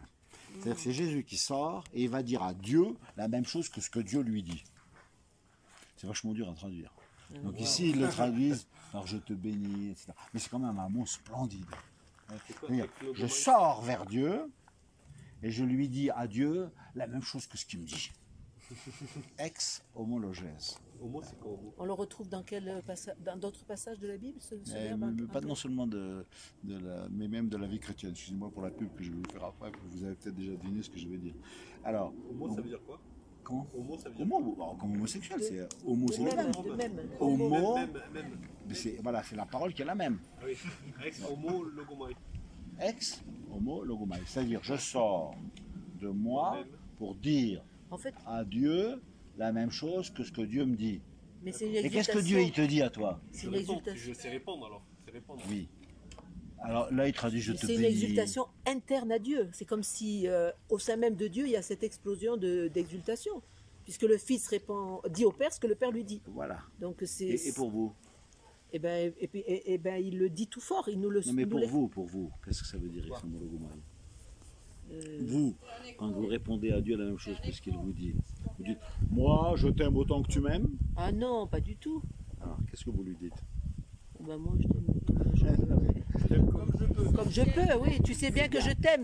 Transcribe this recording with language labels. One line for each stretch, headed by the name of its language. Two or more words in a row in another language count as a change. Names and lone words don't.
French: C'est-à-dire que c'est Jésus qui sort et il va dire à Dieu la même chose que ce que Dieu lui dit. C'est vachement dur à traduire. Donc ici, ils le traduisent par je te bénis, etc. Mais c'est quand même un mot splendide. C'est-à-dire, je sors vers Dieu et je lui dis à Dieu la même chose que ce qu'il me dit. Ex homologèse. Homo, c'est quoi homo? On le retrouve dans dans d'autres passages de la Bible, ce verbe? Mais pas non seulement mais même de la vie chrétienne. Excusez-moi pour la pub que je vais vous faire après, vous avez peut-être déjà deviné ce que je vais dire. Alors, Homo, ça veut dire quoi? comment? Homo, ça veut dire Homo, comme homosexuel, c'est homo, c'est le même. De même. Homo, même. voilà, c'est la parole qui est la même. Ah oui. Ex homo logomai. Ex homo logomai, c'est-à-dire je sors de moi pour dire En fait, à Dieu la même chose que ce que Dieu me dit. mais c'est une Et qu'est-ce que exultation. Dieu il te dit à toi? C'est une exultation. Je sais répondre alors. C'est répondre. Oui. Alors là, il traduit je te C'est une bénis. exultation interne à Dieu. C'est comme si au sein même de Dieu, il y a cette explosion d'exultation. Puisque le Fils dit au Père ce que le Père lui dit. Voilà. Donc Et pour vous? Et ben, il le dit tout fort. Il nous le Non, mais nous le- pour vous, qu'est-ce que ça veut dire ex homo logomai? Vous, quand vous répondez à Dieu la même chose que ce qu'il vous dit, vous dites moi, je t'aime autant que tu m'aimes. Ah non, pas du tout. Alors, qu'est-ce que vous lui dites? Ben, moi, je t'aime comme je peux, oui. Tu sais bien que je t'aime,